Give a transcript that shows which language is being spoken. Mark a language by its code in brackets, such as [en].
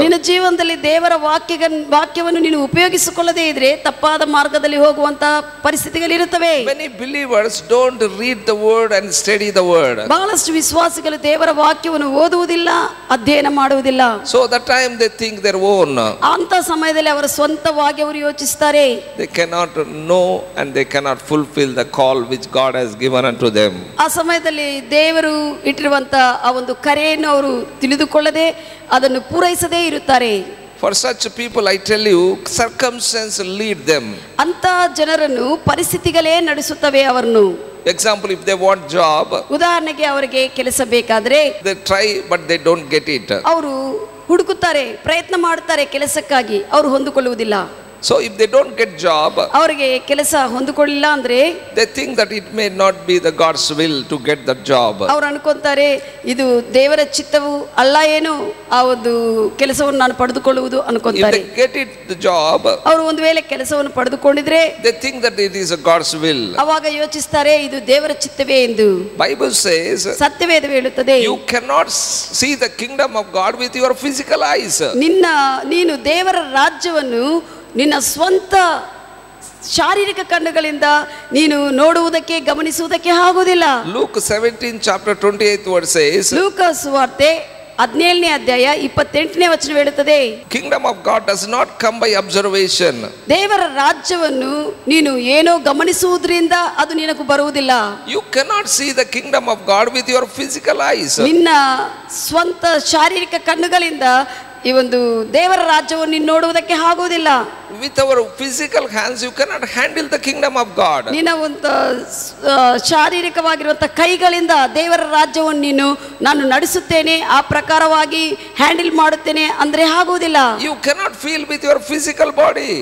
[kn] ನಿನ್ನ ಜೀವನದಲ್ಲಿ ದೇವರ ವಾಕ್ಯವನ್ನು ನೀನು ಉಪಯೋಗಿಸಿಕೊಳ್ಳದೇ ಇದ್ರೆ ತಪ್ಪಾದ ಮಾರ್ಗದಲ್ಲಿ ಹೋಗುವಂತ ಪರಿಸ್ಥಿತಿಗಳಿರುತ್ತವೆ. [en] Many believers don't read the word and study the word. [kn] ಬಹಳಷ್ಟು ವಿಶ್ವಾಸಿಗಳು ದೇವರ ವಾಕ್ಯವನ್ನು ಓದುವುದಿಲ್ಲ, ಅಧ್ಯಯನ ಮಾಡುವುದಿಲ್ಲ. [en] So that time they think their own. [kn] ಅಂತ ಸಮಯದಲ್ಲಿ ಅವರ ಸ್ವಂತವಾಗಿ ಅವರು ಯೋಚಿಸುತ್ತಾರೆ. [en] They cannot know and they cannot fulfill the call which God has given unto them. [kn] ಆ ಸಮಯದಲ್ಲಿ ದೇವರು ಇಟ್ಟಿರುವಂತ ಆ ಒಂದು ಕರೆಯನ್ನು ಅವರು ತಿಳಿದುಕೊಳ್ಳದೆ ಅದನ್ನು ಪೂರೈಸದೇ ಇರುತ್ತಾರೆ. [en] For such people, I tell you, circumstances lead them. [kn] ಅಂತ ಜನರನ್ನು ಪರಿಸ್ಥಿತಿಗಳೇ ನಡೆಸುತ್ತವೆ ಅವರನ್ನು. [en] Example, if they want job, [kn] ಉದಾಹರಣೆಗೆ ಅವರಿಗೆ ಕೆಲಸ ಬೇಕಾದ್ರೆ [en] they try but they don't get it. [kn] ಅವರು ಹುಡುಕುತ್ತಾರೆ, ಪ್ರಯತ್ನ ಮಾಡ್ತಾರೆ ಕೆಲಸಕ್ಕಾಗಿ, ಅವರು ಹೊಂದಿಕೊಳ್ಳುವುದಿಲ್ಲ. [en] So if they don't get job, [kn] ಅವರಿಗೆ ಕೆಲಸ ಹೊಂದಿಕೊಳ್ಳಿಲ್ಲ ಅಂದ್ರೆ [en] they think that it may not be the God's will to get that job. [kn] ಅವರು ಅನ್ಕೊಂತಾರೆ ಇದು ದೇವರ ಚಿತ್ತವು ಅಲ್ಲ ಏನು ಆ ಒಂದು ಕೆಲಸವನ್ನು ನಾನು ಪಡೆದುಕೊಳ್ಳುವುದು ಅನ್ಕೊಂತಾರೆ. [en] If they get it the job, [kn] ಅವರು ಒಂದು ವೇಳೆ ಕೆಲಸವನ್ನು ಪಡೆದುಕೊಂಡಿದ್ರೆ [en] they think that it is a God's will. [kn] ಅವಾಗ ಯೋಚಿಸ್ತಾರೆ ಇದು ದೇವರ ಚಿತ್ತವೇ ಎಂದು. [en] Bible says, [kn] ಸತ್ಯವೇದ ಹೇಳುತ್ತದೆ, [en] you cannot see the kingdom of God with your physical eyes. [kn] ನೀನು ದೇವರ ರಾಜ್ಯವನ್ನು ನಿನ್ನ ಸ್ವಂತ ಶಾರೀರಿಕ ಕಣ್ಣುಗಳಿಂದ ನೀನು ನೋಡುವುದಕ್ಕೆ, ಗಮನಿಸುವುದಕ್ಕೆ ಆಗುವುದಿಲ್ಲ. [en] Luke 17 chapter 28 word says, [kn] ಲೂಕ ಸುವಾರ್ತೆ 17ನೇ ಅಧ್ಯಾಯ 28ನೇ ವಚನ ಹೇಳುತ್ತದೆ, [en] kingdom of God does not come by observation. [kn] ದೇವರ ರಾಜ್ಯವನ್ನು ನೀನು ಏನೋ ಗಮನಿಸುವುದರಿಂದ ಅದು ನಿನಗೆ ಬರುವುದಿಲ್ಲ. [en] You cannot see the kingdom of God with your physical eyes. [kn] ನಿನ್ನ ಸ್ವಂತ ಶಾರೀರಿಕ ಕಣ್ಣುಗಳಿಂದ ಈ ಒಂದು ದೇವರ ರಾಜ್ಯವನ್ನು ನೀನು ನೋಡುವುದಕ್ಕೆ ಆಗುವುದಿಲ್ಲ. [en] With our physical hands you cannot handle the kingdom of God. [kn] ನಿನ್ನ ಒಂದು ಶಾರೀರಿಕವಾಗಿರುವಂತ ಕೈಗಳಿಂದ ದೇವರ ರಾಜ್ಯವನ್ನು ನಾನು ನಡೆಸುತ್ತೇನೆ, ಆ ಪ್ರಕಾರವಾಗಿ ಹ್ಯಾಂಡಲ್ ಮಾಡುತ್ತೇನೆ ಅಂದ್ರೆ ಆಗುವುದಿಲ್ಲ. [en] You cannot feel with your physical body.